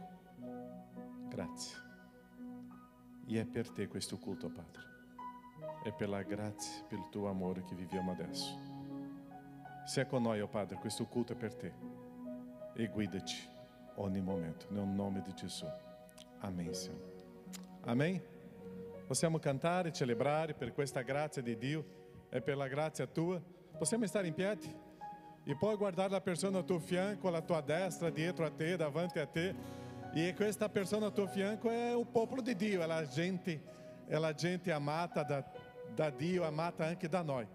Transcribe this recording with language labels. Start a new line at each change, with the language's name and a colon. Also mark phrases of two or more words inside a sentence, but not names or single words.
Italian: Grazie. E è per te questo culto, Padre. È per la grazia, per il tuo amore che viviamo adesso. Sia con noi, oh Padre, questo culto è per te. E guidaci ogni momento, nel nome di Gesù.
Portuguese: Amém, Senhor. Amém?
Italian: Possiamo cantare, celebrare per questa grazia di Dio e per la grazia tua. Possiamo stare in piedi e poi guardare la persona al tuo fianco, alla tua destra, dietro a te, davanti a te. E questa persona al tuo fianco è il popolo di Dio, è la gente amata da Dio, amata anche da noi.